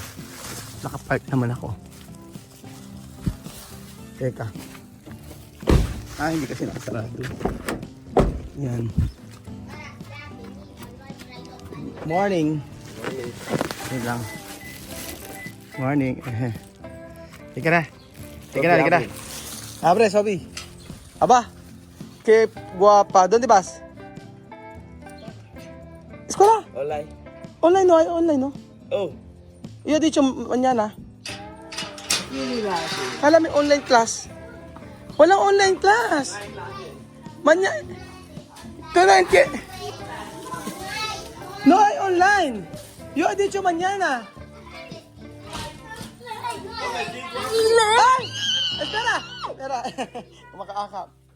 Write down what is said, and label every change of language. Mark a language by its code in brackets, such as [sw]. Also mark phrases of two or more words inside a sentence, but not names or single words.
[tl] Nakapark naman ako. Teka. Hindi kasi nakasarado. Yan. Morning. Yan lang. Morning. Teka na. [es] Abre, Sobi. Aba. Qué guapa. ¿Dónde vas? Escuela. Online. Online no, hay online no. Oh. Yo he dicho mañana. [tl] Kala may [en] online class. [tl] Walang [en] online class. [es] Mañana. Tú no entiendes. No hay online. Yo he dicho mañana. Ay! Espera. [tl] Kumakaakap.